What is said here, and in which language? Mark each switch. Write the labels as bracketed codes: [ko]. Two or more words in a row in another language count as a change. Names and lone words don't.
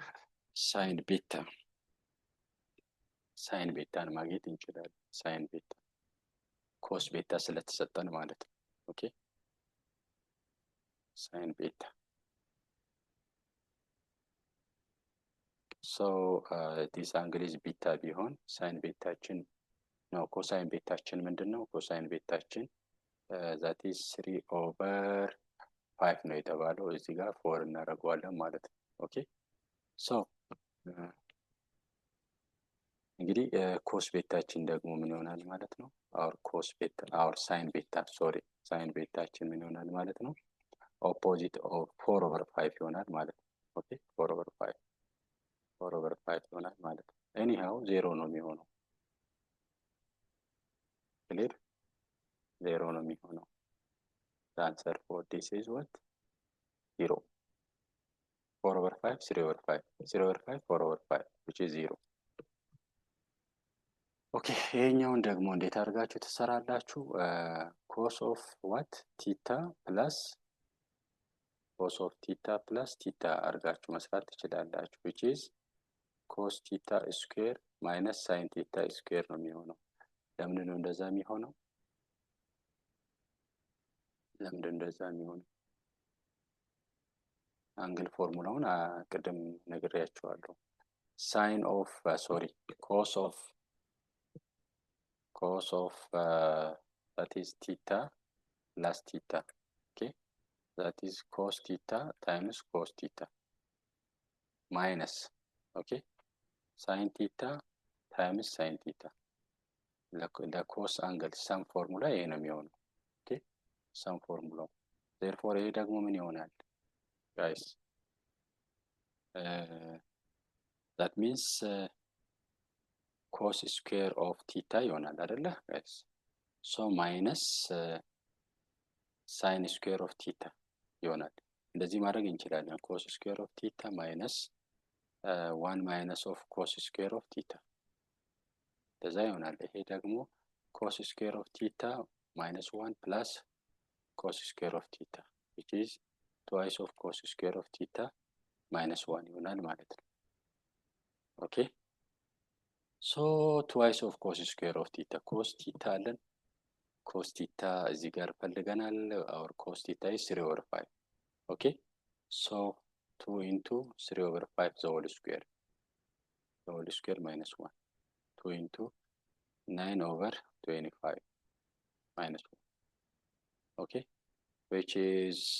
[en] sine beta [am] ማግኘት እንችላለን። [en] sine beta cos beta [am] ስለተሰጠን ማለት ነው። [en] okay sine beta so this angle is beta [am] ቢሆን ሳይን ቤታችን ነው። ኮሳይን ቤታችን ምንድነው? ኮሳይን ቤታችን [en] that is 3/5 [am] ነው የተባለው። እዚህ ጋር 4 እናደርገዋለን ማለት ነው። [en] okay so [am] እንግዲህ ኮስ ቤታችን ደግሞ ምን ይሆናል ማለት ነው? [en] our sine [am] ቤታችን ምን ይሆናል ማለት ነው? [en] opposite of 4/5 [am] ይሆናል ማለት ነው። ኦኬ 4/5 ይሆናል ማለት ነው። ኤኒሃው 0 ነው የሚሆነው። ክሊር 0 ነው የሚሆነው። [en] the answer for this is what? [am] 0 4/5 3/5 0/5 4/5 [en] which is 0። [am] ኦኬ ይሄኛውን ደግሞ እንዴት አድርጋችሁ ትሰራላችሁ? [en] cos of what theta plus theta [am] አድርጋችሁ መስራት ትችላላችሁ። [en] which is cos theta square minus sine theta square [am] ነው የሚሆነው። ለምንድን ነው እንደዛ የሚሆነው? [en] angle formula [am] ቅድም ነግሬያችኋለሁ። [en] cos of that is theta plus theta. Okay, that is cos theta times cos theta minus okay sin theta times sin theta. [am] ለኮስ [en] angle sum formula [am] ይሄ ነው የሚሆነው። [en] okay sum formula [am] therefore ይሄ ደግሞ ምን ይሆናል guys? [en] that means cos square of theta [am] ይሆናል አይደለ [en] guys? so minus sin square of theta [am] ይሆናል። እንደዚህ ማድረግ እንችላለን። [en] cos square of theta minus 1 minus of cos square of theta [am] እንደዛ ይሆናል። ይሄ ደግሞ [en] cos square of theta minus 1 plus cos square of theta which is twice of cos square of theta -1 [am] ይሆናል ማለት ነው። [en] okay so twice of cos square of theta cos theta አለን። cos theta [am] እዚህ ጋር ፈልገናል። [en] our cos theta is 3/5 okay so 2 into 3/5 the whole square -1 2 into 9/25 -1 okay which is